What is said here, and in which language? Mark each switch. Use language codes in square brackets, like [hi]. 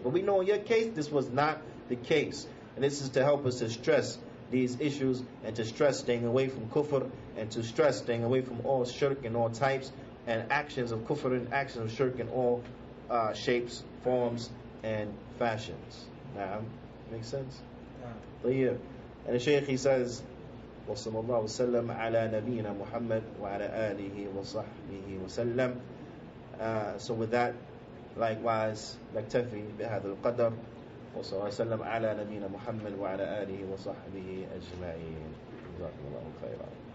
[en] But we know in your case, this was not the case. And this is to help us to stress these issues and to stress staying away from kufr and to stress staying away from all shirk and all types and actions of kufr and actions of shirk in all shapes, forms, and fashions. Now, makes sense? Yeah. [ar] And the Shaykh, he says, وصلى الله وسلم على نبينا محمد وعلى آله وصحبه وسلم. [en] So with that, likewise, نكتفي بهذا القدر. [ar] وصلى الله وسلم على نبينا محمد وعلى آله وصحبه أجمعين. جزاكم الله خيرا.